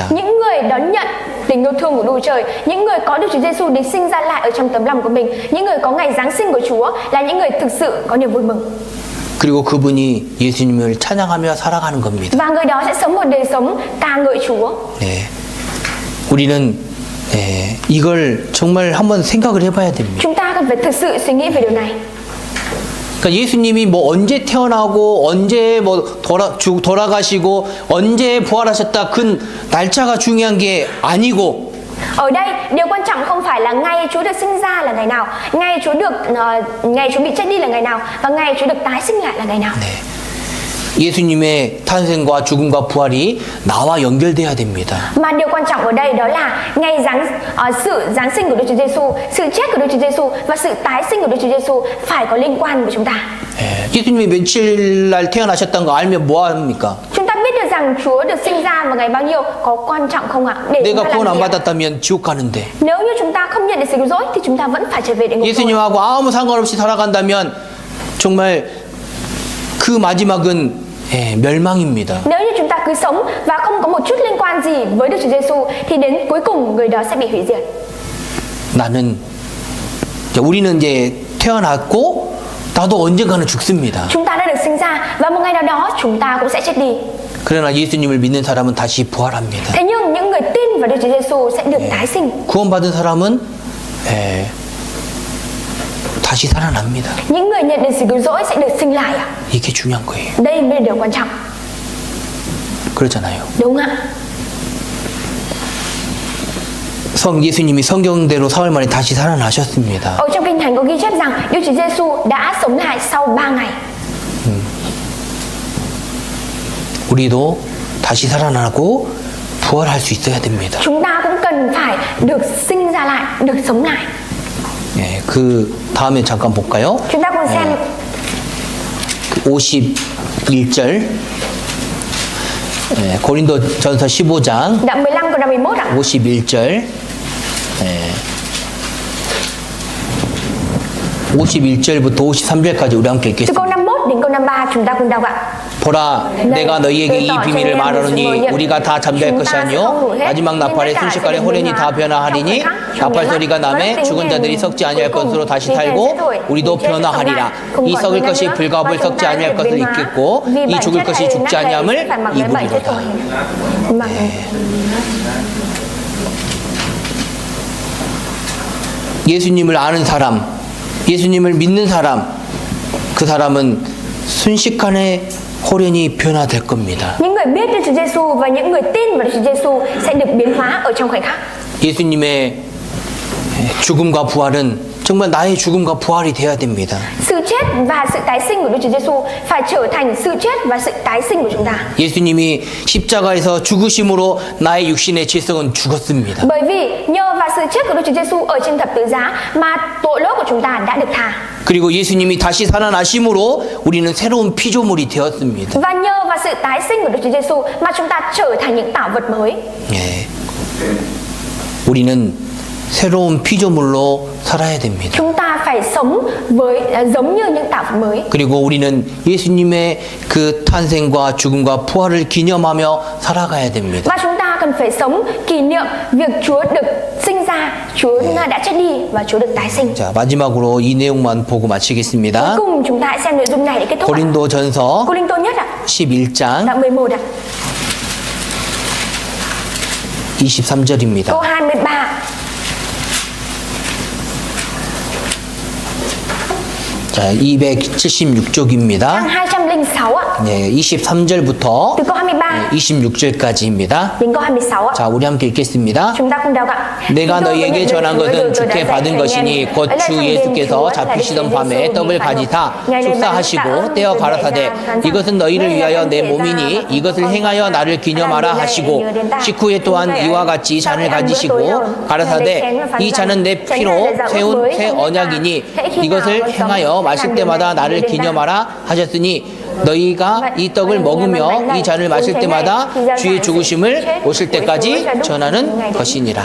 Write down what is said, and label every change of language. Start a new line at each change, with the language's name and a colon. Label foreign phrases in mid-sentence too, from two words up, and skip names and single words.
Vietnamese: Những người đón nhận tình yêu thương của Đức Trời, những người có Đức Chúa Giêsu được sinh ra lại ở trong tấm lòng của mình, những người có ngày Giáng sinh của Chúa là những người thực sự có niềm vui mừng.
Korean: 그리고 그분이 예수님을 찬양하며 살아가는 겁니다.
Vietnamese: Và người đó sẽ sống một đời sống ca ngợi Chúa.
Korean: 네, 우리는 이걸 정말 한번 생각을 해봐야 됩니다.
Vietnamese: Chúng ta cần phải thực sự suy nghĩ về điều này.
Korean: 그러니까 예수님이 뭐 언제 태어나고 언제 뭐 돌아가시고 언제 부활하셨다 그 날짜가 중요한 게 아니고
Vietnamese: Ở đây điều quan trọng không phải là ngày Chúa được sinh ra là ngày nào, ngày Chúa bị chết đi là ngày nào và ngày Chúa được tái sinh lại là ngày nào.
Korean: 예수님의 탄생과 죽음과 부활이 나와 연결돼야 됩니다.
Vietnamese: Mà điều quan trọng ở đây đó là ngày sự giáng sinh của Đức Chúa Giêsu, sự chết của Đức Chúa Giêsu và sự tái sinh của Đức Chúa Giêsu phải có liên quan với chúng ta.
Korean: 예수님이 며칠 날 태어나셨다는 거 알면 뭐 합니까?
Vietnamese: Chúng ta biết được rằng Chúa được sinh ra vào ngày bao nhiêu có quan trọng không ạ? Để chúng
Korean: 내가
Vietnamese: ta
Korean: 구원
Vietnamese: làm
Korean: 안
Vietnamese: gì ạ?
Korean: 받았다면 지옥 가는데
Vietnamese: Nếu như chúng ta không nhận được sự cứu rỗi thì chúng ta vẫn phải trở về địa ngục thôi.
Korean: 예수님하고 아무 상관없이 살아간다면 정말 그 마지막은 멸망입니다.
Vietnamese: Nếu như chúng ta cứ sống và không có một chút liên quan gì với Đức Chúa Giêsu thì đến cuối cùng người đó sẽ bị hủy diệt.
Korean: 나는 우리는 이제 태어났고 나도 언젠가는 죽습니다.
Vietnamese: Chúng ta đã được sinh ra và một ngày nào đó chúng ta cũng sẽ chết đi.
Korean: 그러나 예수님을 믿는 사람은 다시 부활합니다.
Vietnamese: Thế nhưng những người tin vào Đức Chúa Giêsu sẽ được tái sinh.
Korean: 구원받은 사람은 다시 살아납니다.
Vietnamese: Những người nhận được sự cứu rỗi sẽ được sinh lại à?
Korean: 이게 중요한 거예요.
Vietnamese: Đây mới là điều quan trọng.
Korean: 그렇잖아요.
Vietnamese: Đúng không ạ?
Korean: 예수님이 성경대로 사흘 만에 다시 살아나셨습니다.
Vietnamese: Ở trong Kinh Thánh có ghi chép rằng Đức Chúa Giêsu đã sống lại sau 3 ngày.
Korean: 우리도 다시 살아나고 부활할 수 있어야 됩니다.
Vietnamese: Chúng ta cũng cần phải được sinh ra lại, được sống lại.
Korean: 예, 그 다음에 잠깐 볼까요?
Vietnamese: Chúng ta cùng xem
Korean: 51절 고린도전서 15장
Vietnamese: đoạn 15 câu 11 ạ.
Korean: 51절 51절부터 53절까지 우리 함께
Vietnamese: Từ câu
Korean: 읽겠습니다.
Vietnamese: 51 đến câu 53 chúng ta cùng đọc ạ.
Korean: 보라 내가 너희에게 이 비밀을 말하노니 우리가 다 잠잘 것이 아니요 마지막 나팔의 순식간에 호련히 다 변화하리니 나팔 소리가 나매 죽은 자들이 썩지 아니할 것으로 다시 살고 우리도 변화하리라. 이 썩을 것이 불가불 썩지 아니할 것을 잊겠고 이 죽을 것이 죽지 아니함을 이루리로다. 예수님을 아는 사람, 예수님을 믿는 사람, 그 사람은 순식간에 호련히 변화될 겁니다.
Vietnamese: Những người biết Đức Chúa Giêsu và những người tin vào Đức Chúa Giêsu sẽ được biến hóa ở trong khoảnh khắc.
Korean: 예수님의 죽음과 부활은 정말 나의 죽음과 부활이 돼야 됩니다.
Vietnamese: Sự chết và sự tái sinh của Đức Chúa Giêsu phải trở thành sự chết và sự tái sinh của chúng ta.
Korean: 예수님이 십자가에서 죽으심으로 나의 육신의 질성은 죽었습니다.
Vietnamese: Bởi vì nhờ vào sự chết của Đức Chúa Giêsu ở trên thập tự giá mà tội lỗi của chúng ta đã được tha.
Korean: 그리고 예수님이 다시 살아나심으로 우리는 새로운 피조물이 되었습니다.
Vietnamese: Và nhờ vào sự tái sinh của Đức Chúa Giêsu mà chúng ta trở thành những tạo vật mới.
Korean: 예. 우리는 새로운 피조물로 살아야 됩니다.
Vietnamese: Chúng ta phải sống với giống như những tạo vật mới.
Korean: 그리고 우리는 예수님의 그 탄생과 죽음과 부활을 기념하며 살아가야 됩니다.
Vietnamese: Và chúng ta cần phải sống kỷ niệm việc Chúa được sinh ra, Chúa đã chết đi và Chúa được tái sinh.
Korean: 자, 마지막으로 이 내용만 보고
Vietnamese: Cuối
Korean: 마치겠습니다.
Vietnamese: cùng chúng ta hãy xem nội dung này để kết thúc.
Korean: 고린도전서
Vietnamese: Cô Linh Tô nhất ạ.
Korean: 11장
Vietnamese: Đoạn 11 ạ.
Korean: 23절입니다.
Vietnamese: Câu 23.
Korean: 자, 276쪽입니다.
Vietnamese: Trang 206 ạ.
Korean: 네, 23절부터
Vietnamese: Từ câu 23
Korean: 26절까지입니다.
Vietnamese: đến câu 26 ạ.
Korean: 자, 우리 함께 읽겠습니다.
Vietnamese: Chúng ta cùng đọc ạ.
Korean: 내가 너희에게 전한 것은 주께 받은 것이니 곧 주 예수께서 잡히시던 밤에 떡을 가지사 축사하시고 떼어 가라사대 이것은 너희를 위하여 내 몸이니 이것을 행하여 나를 기념하라 하시고 식후에 또한 이와 같이 잔을 가지시고 가라사대 이 잔은 내 피로 세운 새 언약이니 이것을 행하여 마실 때마다 나를 기념하라 하셨으니 너희가 이 떡을 먹으며 이 잔을 마실 때마다 주의 죽으심을 오실 때까지 전하는 것이니라.